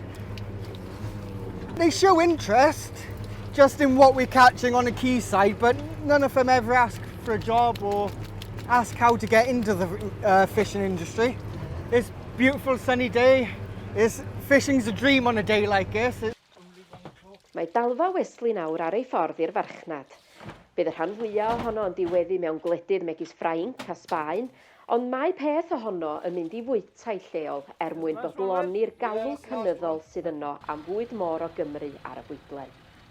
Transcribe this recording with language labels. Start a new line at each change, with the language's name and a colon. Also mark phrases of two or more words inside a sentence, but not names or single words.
English: They show interest just in what we're catching on the quayside, but none of them ever ask for a job or ask how to get into the fishing industry. It's a beautiful sunny day. Fishing's a dream on a day like this.
Welsh: Mae dalfa Wesley nawr ar ei ffordd i'r farchnad. Bydd y rhan fwyaf ohono yn diweddu mewn gwledydd megis Ffrainc a Sbaen, ond mae peth ohono yn mynd i fwytau lleol mwyn bodloni'r galw cynyddol sydd yno am fwyd môr o Gymru ar y bwydlen.